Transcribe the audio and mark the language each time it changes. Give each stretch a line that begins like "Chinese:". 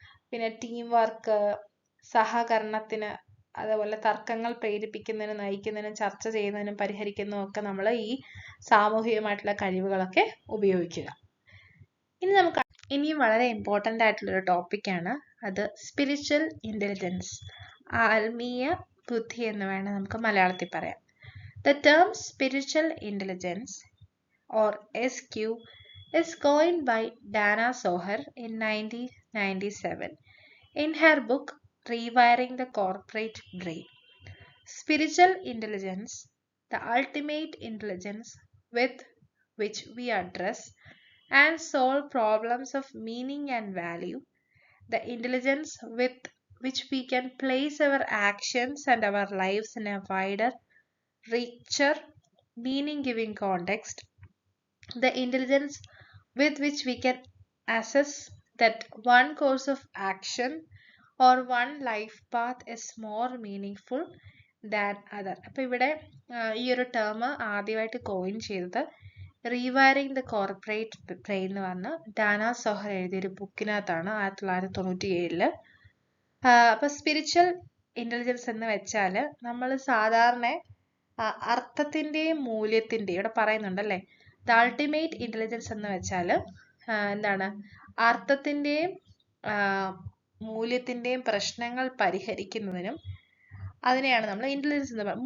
Malayalam: പിന്നെ team work, സഹകരണത്തിന്, അതേപോലെ തർക്കങ്ങൾ പ്രേരിപ്പിക്കുന്നതിനും നയിക്കുന്നതിനും ചർച്ച ചെയ്യുന്നതിനും പരിഹരിക്കുന്നതിനും ഒക്കെ നമ്മൾ ഈ സാമൂഹികമായിട്ടുള്ള കഴിവുകളൊക്കെ ഉപയോഗിക്കുക. ഇനിയും വളരെ ഇമ്പോർട്ടൻ്റ് ആയിട്ടുള്ളൊരു ടോപ്പിക്കാണ് അത് സ്പിരിച്വൽ ഇൻ്റലിജൻസ്, ആത്മീയ ബുദ്ധി എന്ന് വേണം നമുക്ക് മലയാളത്തിൽ പറയാം.
English: The term spiritual intelligence or SQ is coined by Dana Zohar in 1997 in her book Rewiring the Corporate Brain. Spiritual intelligence, the ultimate intelligence with which we address and solve problems of meaning and value, the intelligence with which we can place our actions and our lives in a wider, richer, meaning-giving context, the intelligence with which we can assess that one course of action or one life path is more meaningful than other.
Malayalam: അപ്പോൾ ഇവിടെ ഈ ഒരു term ആദ്യമായിട്ട് coin ചെയ്തത് rewiring the corporate brain എന്ന് പറഞ്ഞ Dana Zohar എഴുതിയൊരു ബുക്കിനകത്താണ് 1997. അപ്പോൾ spiritual intelligence എന്ന് വെച്ചാൽ നമ്മൾ സാധാരണ അർത്ഥത്തിൻ്റെയും മൂല്യത്തിൻ്റെയും ഇവിടെ പറയുന്നുണ്ടല്ലേ, ദ അൾട്ടിമേറ്റ് ഇൻ്റലിജൻസ് എന്ന് വെച്ചാൽ അർത്ഥത്തിൻ്റെയും മൂല്യത്തിൻ്റെയും പ്രശ്നങ്ങൾ പരിഹരിക്കുന്നതിനും അതിനെയാണ് നമ്മൾ ഇൻ്റലിജൻസ് എന്ന് പറയുന്നത്.